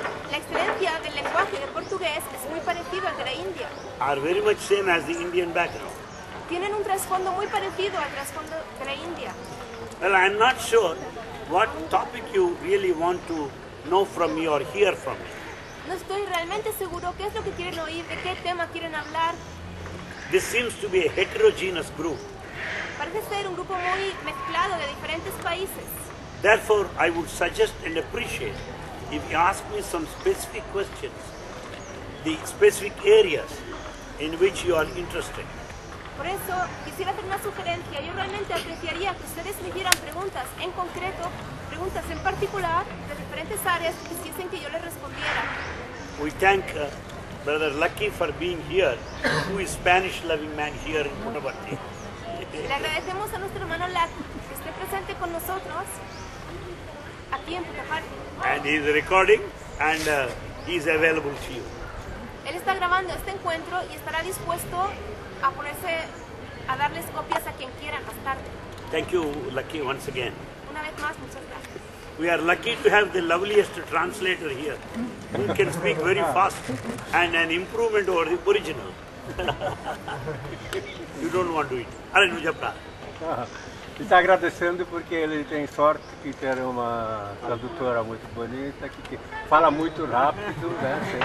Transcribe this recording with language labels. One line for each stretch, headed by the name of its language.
Spanish: La excelencia del lenguaje de portugués es muy parecido al de la India.
English: Are very much same as the Indian background.
Spanish: Tienen un trasfondo muy parecido al trasfondo de la India.
English: Well, I'm not sure what topic you really want to know from me or hear from me.
Spanish: No estoy realmente seguro qué es lo que quieren oír, de qué tema quieren hablar.
English: This seems to be a heterogeneous group.
Spanish: Parece ser un grupo muy mezclado de diferentes países.
English: Therefore, I would suggest and appreciate if you ask me some specific questions, the specific areas in which you are interested.
Spanish: Por eso quisiera hacer una sugerencia. Yo realmente apreciaría que ustedes me hicieran preguntas en concreto, preguntas en particular de diferentes áreas que quisiesen que yo les respondiera.
English: We thank Brother Lucky for being here, who is Spanish-loving man here in Puttaparthi.
Spanish: Le agradecemos a nuestro hermano Lucky que esté presente con nosotros aquí en Puttaparthi.
English: And he is recording and he is available to you.
Spanish: Él está grabando este encuentro y estará dispuesto a ponerse a darles copias a quien quieran más tarde.
English: Thank you, Lucky, once again.
Spanish: Una vez más, muchas gracias.
English: We are lucky to have the loveliest translator here, who can speak very fast and an improvement over the original. You don't want to eat. Alright, Mujapra.
Portuguese: E está agradecendo porque ele tem sorte que tem uma tradutora muito bonita, que fala muito rápido, né?